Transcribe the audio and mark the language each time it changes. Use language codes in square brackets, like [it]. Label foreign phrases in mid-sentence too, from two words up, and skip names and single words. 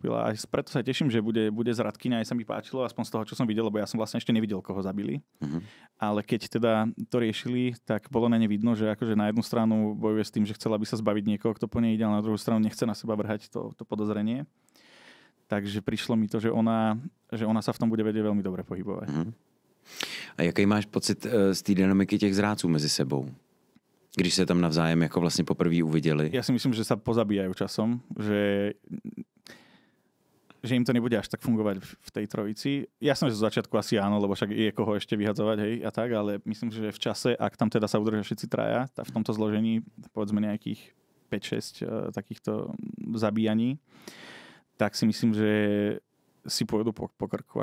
[sk] A preto sa teším, že bude zradkyňa. Aj sa mi páčilo, aspoň z toho, čo som videl, lebo ja som vlastne ešte nevidel, koho zabili. Ale keď teda to riešili, tak bolo na ne vidno, že akože na jednu stranu bojuje s tým, že chcela by sa zbaviť niekoho, kto po nej ide, ale na druhú stranu nechce na seba vrhať to podozrenie. Takže prišlo mi to, že ona sa v tom bude vedieť veľmi dobre pohybovať. [cs] A jaký máš pocit z té dynamiky těch zrádců mezi sebou? Když se tam navzájem jako vlastně poprvé uviděli. [sk] Ja si myslím, že sa pozabíjajú časom, že im to nebude až tak fungovať v tej trojici. Jasné, že z začiatku asi áno, lebo však je koho ešte vyhadzovať, hej, a tak, ale myslím, že v čase, ak tam teda sa udržia všetci traja, v tomto zložení, povedzme nejakých 5-6 takýchto zabíjaní, tak si myslím, že si pôjdu po krku.